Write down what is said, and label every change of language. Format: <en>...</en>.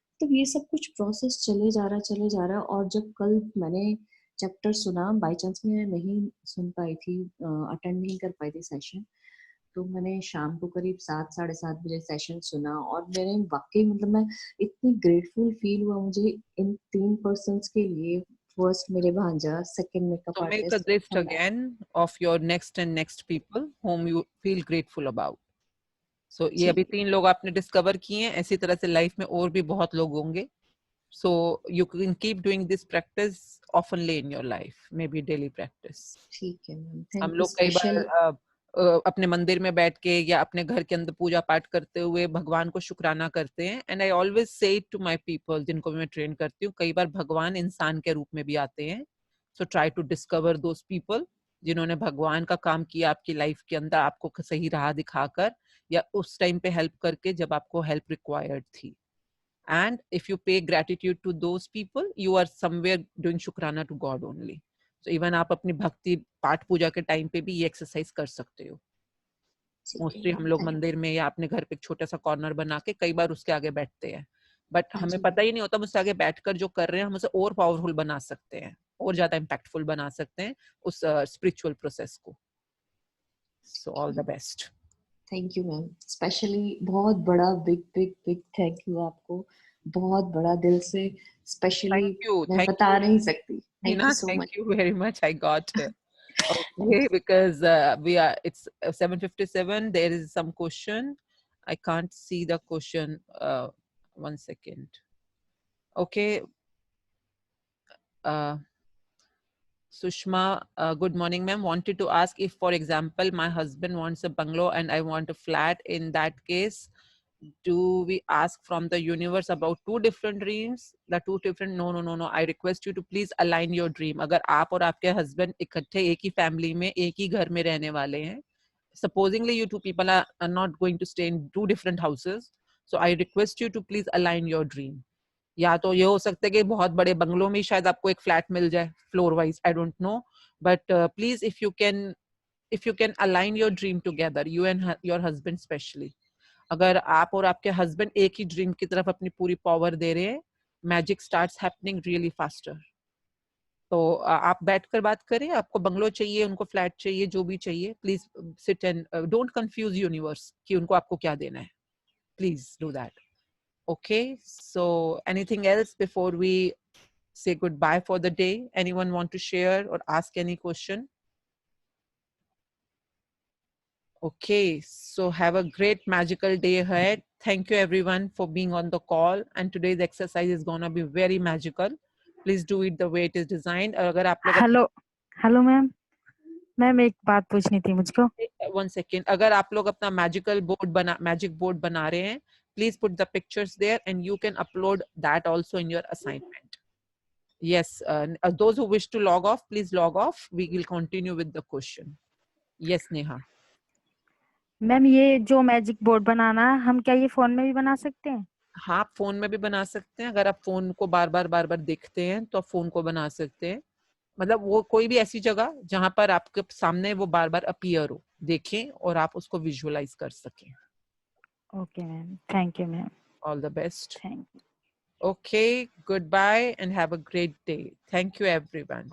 <hi>तो ये सब कुछ प्रोसेस चले जा रहा। और जब कल मैंने चैप्टर सुना, बाई चांस मैं नहीं सुन पाई थी, अटेंड नहीं कर पाई थी सेशन, तो मैंने शाम को करीब 7-7:30 बजे सेशन सुना, और मेरे वाकई मतलब मैं इतनी ग्रेटफुल फील हुआ मुझे इन 3 पर्सन्स के लिए। फर्स्ट मेरे भांजा, second makeup</hi> <en>So make a artist, list third. again of your next and next people whom you feel grateful about.</en> <hi>So ये अभी 3 लोग आपने डिस्कवर किए हैं, ऐसी तरह से लाइफ में और भी बहुत लोग होंगे.</hi> <en>So you can keep doing this practice oftenly in your life, maybe daily practice.</en> <hi>ठीक है मैम, हम</hi> <en>Thank you.</en> <hi>लोग कई</hi> <en>special</en> <hi>बार अपने मंदिर में बैठ के या अपने घर के अंदर पूजा पाठ करते हुए भगवान को शुक्राना करते हैं।</hi> <en>and I always say it to my people</en> <hi>जिनको मैं ट्रेन करती हूँ, कई बार भगवान इंसान के रूप में भी आते हैं।</hi> <en>so try to discover those people</en> <hi>जिन्होंने भगवान का काम किया आपकी लाइफ के अंदर, आपको सही राह दिखाकर या उस टाइम पे हेल्प करके जब आपको हेल्प रिक्वायर्ड थी।</hi> <en>And if you pay gratitude to those people, you are somewhere doing shukrana to God only.</en> <hi>So even आप अपनी भक्ति पाठ पूजा के टाइम पे भी ये एक्सरसाइज कर सकते हो। मोस्टली हम लोग मंदिर में या अपने घर पे एक छोटा सा कॉर्नर बना के कई बार उसके आगे बैठते हैं, बट हमें पता ही नहीं होता मुझसे आगे बैठकर जो कर रहे हैं हम उसे और पावरफुल बना सकते हैं, और ज्यादा इम्पैक्टफुल बना सकते हैं उस स्पिरिचुअल प्रोसेस को।</hi> <en>So all the best. Thank you ma'am.</en> <hi>Specially बहुत बड़ा</hi> <en>big big big thank you</en> <hi>आपको, बहुत बड़ा दिल से। स्पेशली मैं बता नहीं सकती।</hi> <en>Thank you so much. Thank you very much. I got okay, because it's 7:57. There is some question. I can't see the question. 1 second. Okay. Sushma, good morning, ma'am. Wanted to ask if, for example, my husband wants a bungalow and I want a flat. In that case, do we ask from the universe about 2 different dreams? The 2 different? No. I request you to please align your dream.</en> <hi>अगर आप और आपके husband इकट्ठे एक ही family में एक ही घर में रहने वाले हैं,</hi> <en>supposingly you 2 people are not going to stay in 2 different houses. So I request you to please align your dream.</en> <hi>या तो ये हो सकता है कि बहुत बड़े बंगलों में शायद आपको एक फ्लैट मिल जाए floor wise,</hi> <en>I don't know, but please if you can align your dream together, you and your husband specially.</en> <hi>अगर आप और आपके हस्बैंड एक ही ड्रीम की तरफ अपनी पूरी पावर दे रहे हैं,</hi> <en>Magic starts happening really faster.</en> <hi>तो आप बैठकर बात करें, आपको बंगलो चाहिए, उनको फ्लैट चाहिए, जो भी चाहिए,</hi> <en>please sit and don't confuse universe</en> <hi>कि उनको आपको क्या देना है,</hi> <en>Please do that. Okay, so anything else before we say goodbye for the day. Anyone want to share or ask any question? Okay, so have a great magical day ahead. Thank you everyone for being on the call, and today's exercise is gonna be very magical. Please do it the way it is designed.</en> <hi>अगर आप लोग hello ma'am एक बात पूछनी थी मुझको.</hi> <en>1 second,</en> <hi>अगर आप लोग अपना मैजिक बोर्ड बना रहे हैं,</hi> <en>please put the pictures there and you can upload that also in your assignment. Yes, those who wish to log off, please log off. We will continue with the question. Yes, Neha.</en> <hi>Ma'am ये जो magic board बनाना है, हम क्या ये phone में भी बना सकते हैं? हाँ, आप फोन में भी बना सकते हैं. अगर आप फोन को बार बार देखते हैं तो आप फोन को बना सकते हैं. मतलब वो कोई भी ऐसी जगह जहां पर आपके सामने वो बार बार अपीयर हो, देखें और आप उसको विजुअलाइज कर सकें.</hi> <en>Okay ma'am, thank you ma'am. All the best. Thank you. Okay, goodbye and have a great day. Thank you everyone.</en>